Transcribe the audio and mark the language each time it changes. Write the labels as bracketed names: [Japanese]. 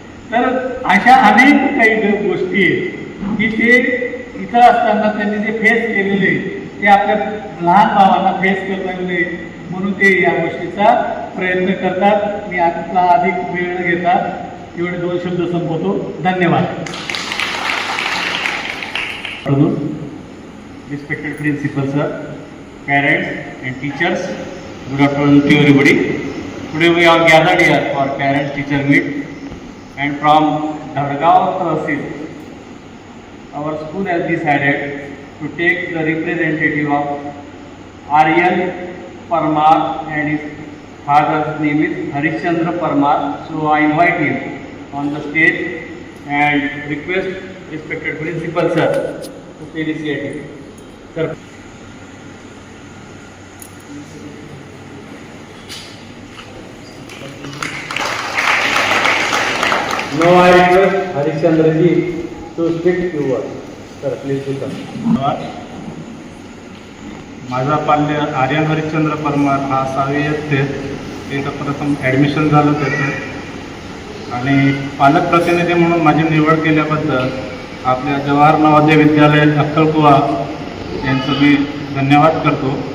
[Marathi] तर अशा अनेक काही गोष्टी आहेत की ते इथं असताना त्यांनी जे फेस केलेले ते आपल्या लहान भावांना फेस करता येईल म्हणून ते या गोष्टीचा प्रयत्न करतात. मी आता अधिक वेळ न घेता एवढे 2 शब्द संपवतो. धन्यवाद. [English] Respected principal sir, parents and teachers, good afternoon to everybody. Today we are gathered here for parents teacher meet, and from Dhadgaon Tahsil, our school has decided to take the representative of Aryan Parmar, and his father's name is Harishchandra Parmar. So I invite him on the stage and request respected principal sir to felicitate him. Sir. Now I request Harishchandra ji to speak few words. Sir, please welcome. [Marathi] धन्यवाद. माझा पाल्य आर्यन हरिश्चंद्र परमार हा 6वी इयत्तेत इथं प्रथम admission झालं त्याचं आणि पालक प्रतिनिधी म्हणून माझी निवड केल्याबद्दल आपल्या जवाहर नवोदय विद्यालय अक्कलकुवा यांचं मी धन्यवाद करतो.